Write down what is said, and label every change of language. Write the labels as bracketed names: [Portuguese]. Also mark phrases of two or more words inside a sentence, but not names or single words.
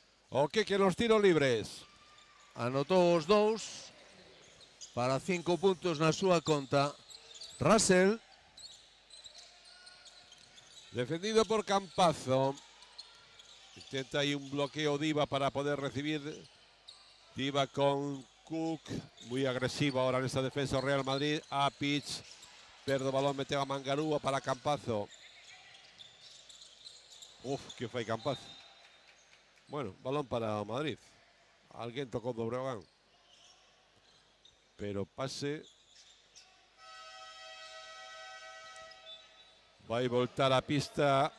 [Spanish] O Keke los tiros libres. [Galician] Anotou os 2 para 5 puntos na súa conta. Russell. Defendido por Campazzo. Intenta ahí un bloqueo Diva para poder recibir. [Spanish] Diva con Cook. Muy agresivo ahora en esta defensa Real Madrid. Apic. [Galician] Perde o balón, meteu a Mangarúa para Campazzo. Uf, que foi Campazzo. Bueno, balón para o Madrid. Alguén tocou do Breogán. Pero pase. Vai voltar a pista